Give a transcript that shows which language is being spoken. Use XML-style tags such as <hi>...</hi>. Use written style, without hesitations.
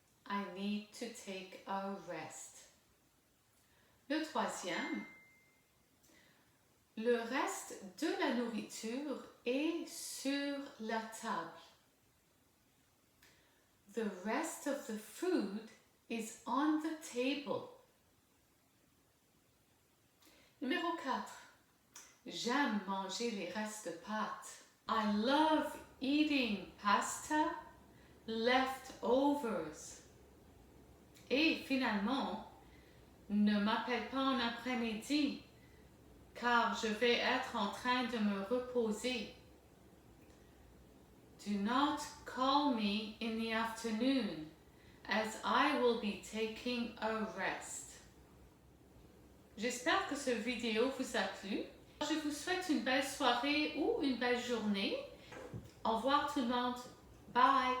<en>I need to take a rest.</en> <fr>Le troisième, le reste de la nourriture est sur la table.</fr> <en>The rest of the food is on the table.</en> <fr>Numéro 4. J'aime manger les restes de pâtes.</fr> <en>I love eating pasta leftovers.</en> <fr>Et finalement, ne m'appelle pas en après-midi, car je vais être en train de me reposer.</fr> <en>Do not call me in the afternoon, as I will be taking a rest.</en> <fr>J'espère que cette vidéo vous a plu. Je vous souhaite une belle soirée ou une belle journée. Au revoir tout le monde. Bye!</fr>